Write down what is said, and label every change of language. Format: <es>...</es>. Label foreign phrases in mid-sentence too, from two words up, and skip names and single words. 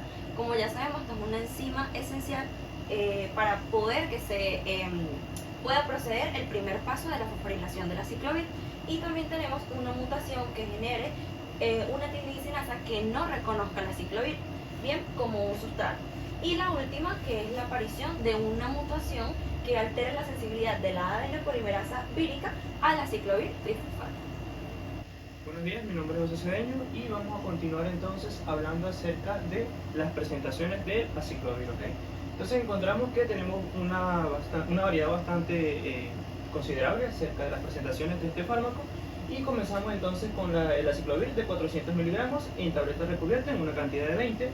<es>Como ya sabemos, esta es una enzima esencial para poder que se pueda proceder el primer paso de la fosforilación del aciclovir. Y también tenemos una mutación que genere una timidicinasa que no reconozca el aciclovir, bien, como un sustrato. Y la última, que es la aparición de una mutación que altere la sensibilidad de la ADN polimerasa vírica al aciclovir trifosfato. Buenos días, mi nombre es José Cedeño y vamos a continuar entonces hablando acerca de las presentaciones del aciclovir, ¿ok? Entonces encontramos que tenemos una variedad bastante considerable acerca de las presentaciones de este fármaco, y comenzamos entonces con el aciclovir de 400 miligramos en tabletas recubiertas en una cantidad de 20.</es>